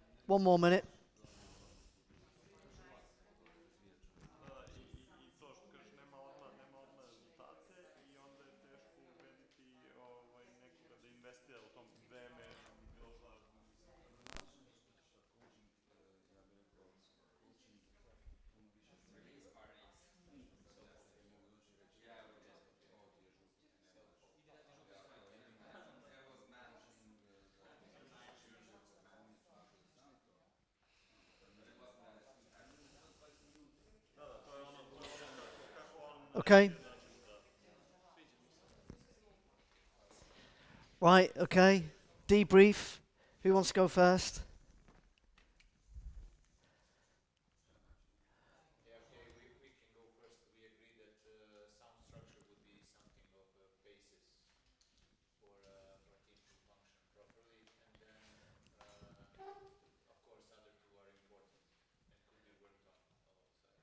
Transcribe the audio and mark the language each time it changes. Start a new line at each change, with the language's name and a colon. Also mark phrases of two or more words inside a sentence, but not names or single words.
English: One more minute.
Serbian: I to što kažeš nema odmah rezultate i onda je teško ubediti nekoga da investira u tom vreme, bilo šta, mislim. Coaching, ja bih rekao, coaching puno više
English: Release parties.
Serbian: ti mogu doći i reći,
English: Yeah, we did.
Serbian: ovo ti je žuti.
English: It was madness.
Serbian: Coaching za oni su znali to.
English: But it wasn't that impactful.
Serbian: To je ono kako on
English: Okay.
Serbian: znači da sviđa mi se.
English: Right, okay. Debrief. Who wants to go first? Yeah, okay, we can go first. We agreed that sound structure would be something of a basis for a team to function properly, and then of course other two are important and could be worked on alongside.